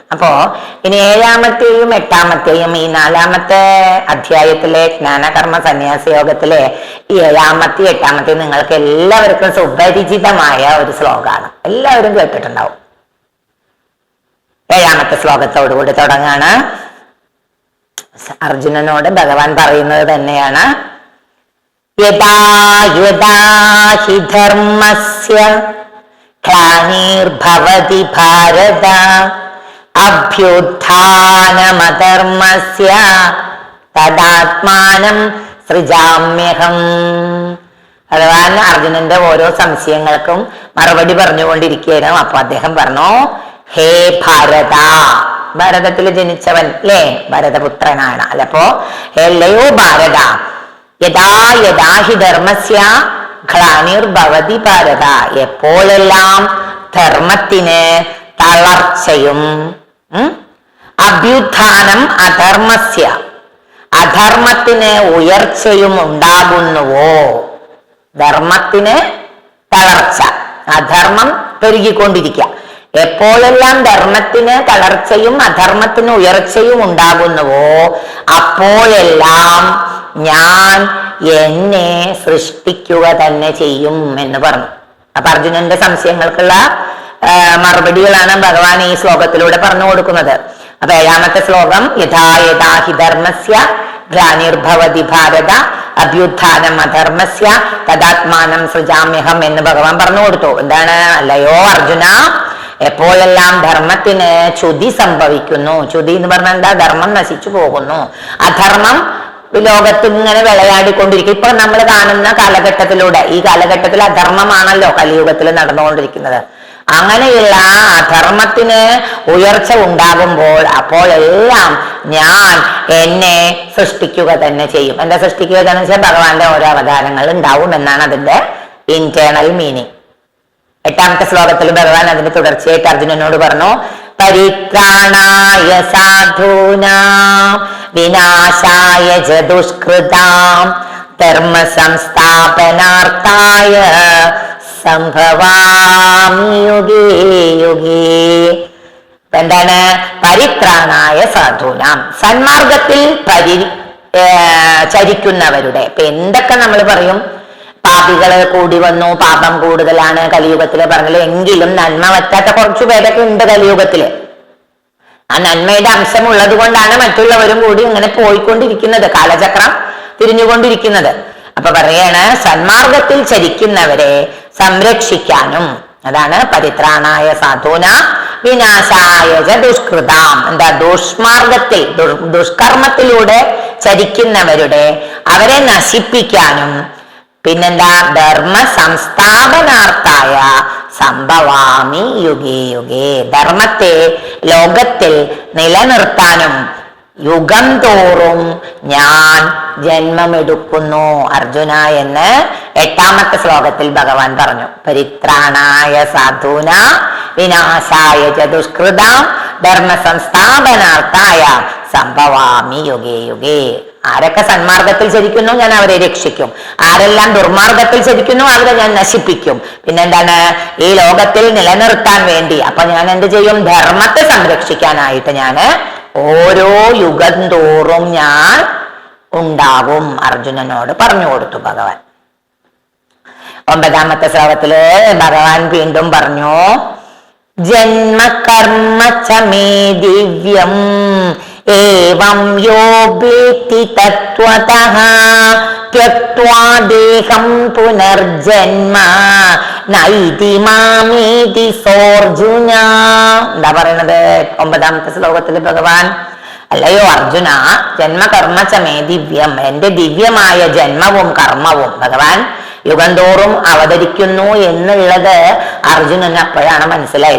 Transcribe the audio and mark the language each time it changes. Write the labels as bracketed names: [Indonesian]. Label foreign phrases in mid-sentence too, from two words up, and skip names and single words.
[Malayalam] അപ്പോ ഇനി 7-ാമത്തെയും 8-ാമത്തെയും ഈ 4-ാമത്തെ അധ്യായത്തിലെ ജ്ഞാനകർമ്മ സന്യാസ യോഗത്തിലെ ഈ 7-ാമത്തെയും 8-ാമത്തെയും നിങ്ങൾക്ക് എല്ലാവർക്കും സുപരിചിതമായ ഒരു ശ്ലോകമാണ്, എല്ലാവരും കേട്ടിട്ടുണ്ടാവും. 7-ാമത്തെ ശ്ലോകത്തോടുകൂടി തുടങ്ങാണ്. അർജുനനോട് ഭഗവാൻ പറയുന്നത് തന്നെയാണ്. [Sanskrit] യഥാ യഥാ ഹി ധർമ്മസ്യ ഗ്ലാനിർഭവതി ഭാരത അഭ്യുത്ഥാനമധർമ്മസ്യ തദാത്മാനം സൃജാമ്യഹം. [Malayalam] ഭഗവാൻ അർജുനന്റെ ഓരോ സംശയങ്ങൾക്കും മറുപടി പറഞ്ഞുകൊണ്ടിരിക്കുകയാണ്. അപ്പൊ അദ്ദേഹം പറഞ്ഞു, [Sanskrit] ഹേ ഭാരത, [Malayalam] ഭാരതത്തിൽ ജനിച്ചവൻ അല്ലേ, ഭരതപുത്രനാണ് അല്ല. [Sanskrit] അപ്പോ ഹേല്ലയോ ഭാരത, യഥാ യഥാ ഹി ധർമ്മസ്യ ഗ്ലാനിർഭവതി ഭാരത, [Malayalam] എപ്പോഴെല്ലാം ധർമ്മത്തിന് തളർച്ചയും [Sanskrit] അഭ്യുത്ഥാനം അധർമ്മസ്യ, [Malayalam] അധർമ്മത്തിന് ഉയർച്ചയും ഉണ്ടാകുന്നുവോ. ധർമ്മത്തിന് തളർച്ച, അധർമ്മം പെരുകിക്കൊണ്ടിരിക്കുക. എപ്പോഴെല്ലാം ധർമ്മത്തിന് തളർച്ചയും അധർമ്മത്തിന് ഉയർച്ചയും ഉണ്ടാകുന്നുവോ അപ്പോഴെല്ലാം ഞാൻ എന്നെ സൃഷ്ടിക്കുക തന്നെ ചെയ്യും എന്ന് പറഞ്ഞു. അപ്പൊ അർജുനന്റെ സംശയങ്ങൾക്കുള്ള മറുപടികളാണ് ഭഗവാൻ ഈ ശ്ലോകത്തിലൂടെ പറഞ്ഞു കൊടുക്കുന്നത്. അപ്പൊ 7-ാമത്തെ ശ്ലോകം, [Sanskrit] യഥാ യഥാ ഹി ധർമ്മസ്യ ഗ്ലാനിർഭവതി ഭാരത അഭ്യുത്ഥാനം അധർമ്മസ്യ തദാത്മാനം സൃജാമ്യഹം [Malayalam] എന്ന് ഭഗവാൻ പറഞ്ഞു കൊടുത്തു. എന്താണ്? അല്ലയോ അർജുന, എപ്പോഴെല്ലാം ധർമ്മത്തിന് ച്യുതി സംഭവിക്കുന്നു, ച്യുതി എന്ന് പറഞ്ഞാൽ എന്താ? ധർമ്മം നശിച്ചു പോകുന്നു, അധർമ്മം ലോകത്ത് ഇങ്ങനെ വിളയാടിക്കൊണ്ടിരിക്കും. ഇപ്പൊ നമ്മൾ കാണുന്ന കാലഘട്ടത്തിലൂടെ, ഈ കാലഘട്ടത്തിൽ അധർമ്മമാണല്ലോ കലിയുഗത്തിൽ നടന്നുകൊണ്ടിരിക്കുന്നത്. അങ്ങനെയുള്ള അധർമ്മത്തിന് ഉയർച്ച ഉണ്ടാകുമ്പോൾ അപ്പോൾ എല്ലാം ഞാൻ എന്നെ സൃഷ്ടിക്കുക തന്നെ ചെയ്യും. എന്താ സൃഷ്ടിക്കുക എന്ന് വെച്ചാൽ ഭഗവാന്റെ ഓരോ അവതാരങ്ങൾ ഉണ്ടാവും എന്നാണ് അതിന്റെ [English] internal meaning. [Malayalam] 8ാമത്തെ ശ്ലോകത്തിൽ ഭഗവാൻ അതിന്റെ തുടർച്ചയായിട്ട് അർജുനനോട് പറഞ്ഞു, [Sanskrit] പരിത്രാണായ സാധൂനാം വിനാശായ ച ദുഷ്കൃതാം ധർമ്മ സംസ്ഥാപനാർത്ഥായ സംഭവാമി യുഗേ യുഗേ. എന്താണ്? പരിത്രാണായ സാധൂനാം, [Malayalam] സന്മാർഗത്തിൽ ചരിക്കുന്നവരുടെ. ഇപ്പൊ എന്തൊക്കെ നമ്മൾ പറയും, പാപികള് കൂടി വന്നു, പാപം കൂടുതലാണ് കലിയുഗത്തില് പറഞ്ഞല്ലോ, എങ്കിലും നന്മ പറ്റാത്ത കുറച്ചു പേരൊക്കെ ഉണ്ട് കലിയുഗത്തില്. ആ നന്മയുടെ അംശം ഉള്ളത് കൊണ്ടാണ് മറ്റുള്ളവരും കൂടി ഇങ്ങനെ പോയിക്കൊണ്ടിരിക്കുന്നത്, കാലചക്രം തിരിഞ്ഞുകൊണ്ടിരിക്കുന്നത്. അപ്പൊ പറയാണ്, സന്മാർഗത്തിൽ ചരിക്കുന്നവരെ സംരക്ഷിക്കാനും, അതാണ് [Sanskrit] പരിത്രാണായ സാധൂന വിനാശായ ദുഷ്കൃതാം. [Malayalam] എന്താ? ദുഷ്മാർഗത്തിൽ ദുഷ്കർമ്മത്തിലൂടെ ചരിക്കുന്നവരുടെ അവരെ നശിപ്പിക്കാനും, പിന്നെന്താ? [Sanskrit] ധർമ്മ സംസ്ഥാപനാർത്ഥായ സംഭവാമി യുഗേ യുഗേ. [Malayalam] ധർമ്മത്തെ ലോകത്തിൽ നിലനിർത്താനും യുഗം തോറും ഞാൻ ജന്മമെടുക്കുന്നു അർജുന എന്ന് 8ാമത്തെ ശ്ലോകത്തിൽ ഭഗവാൻ പറഞ്ഞു. [Sanskrit] പരിത്രാണായ സാധൂന വിനാശായ ച ദുഷ്കൃതാം ധർമ്മ സംസ്ഥാപനാർത്ഥായ സംഭവാമി യുഗേ യുഗേ. [Malayalam] ആരൊക്കെ സന്മാർഗത്തിൽ ചരിക്കുന്നു ഞാൻ അവരെ രക്ഷിക്കും, ആരെല്ലാം ദുർമാർഗത്തിൽ ചരിക്കുന്നു അവരെ ഞാൻ നശിപ്പിക്കും. പിന്നെന്താണ്? ഈ ലോകത്തിൽ നിലനിർത്താൻ വേണ്ടി അപ്പൊ ഞാൻ എന്ത് ചെയ്യും? ധർമ്മത്തെ സംരക്ഷിക്കാനായിട്ട് ഞാൻ ഓരോ യുഗം തോറും ഞാൻ ഉണ്ടാവും അർജുനനോട് പറഞ്ഞു കൊടുത്തു ഭഗവാൻ. 9ാമത്തെ ശ്ലോകത്തില് ഭഗവാൻ വീണ്ടും പറഞ്ഞു, [Sanskrit] ജന്മ കർമ്മ ച മേ ദിവ്യം ഏവം യോ വേത്തി തത്വതഃ ത്യക്ത്വാ ദേഹം പുനർജന്മ നൈതി മാമേതി സോർജുന. [Malayalam] എന്താ പറയണത് 9ാമത്തെ ശ്ലോകത്തിൽ ഭഗവാൻ? അല്ലയോ അർജുന, [Sanskrit] ജന്മകർമ്മ ച മേ ദിവ്യം, [Malayalam] എന്റെ ദിവ്യമായ ജന്മവും കർമ്മവും ഭഗവാൻ യുഗം തോറും അവതരിക്കുന്നു എന്നുള്ളത് അർജുനന് അപ്പോഴാണ് മനസ്സിലായത്.